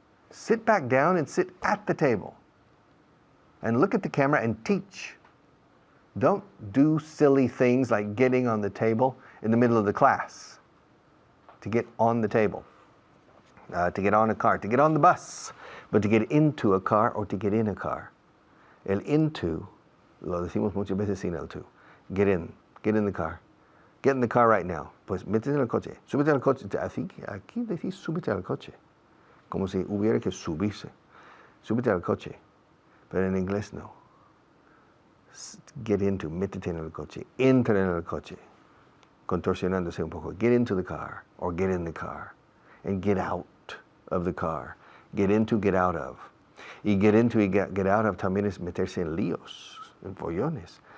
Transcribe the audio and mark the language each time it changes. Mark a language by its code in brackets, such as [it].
[en] Sit back down and sit at the table. And look at the camera and teach. Don't do silly things like getting on the table in the middle of the class. To get on the table. To get on a car. To get on the bus. But to get into a car or to get in a car. [es] El into, lo decimos muchas veces sin el to. [en] Get in. Get in the car. Get in the car right now. [es] Pues métete en el coche. Súbete al coche. Así, aquí decís súbete al coche. Como si hubiera que subirse. Súbete al coche. Pero en inglés no. [en] Get into, [es] métete en el coche. Entra en el coche. Contorsionándose un poco. [en] Get into the car or get in the car. And get out of the car. Get into, get out of. [es] Y [en] get into [es] y [en] get out of [es] también es meterse en líos, en follones.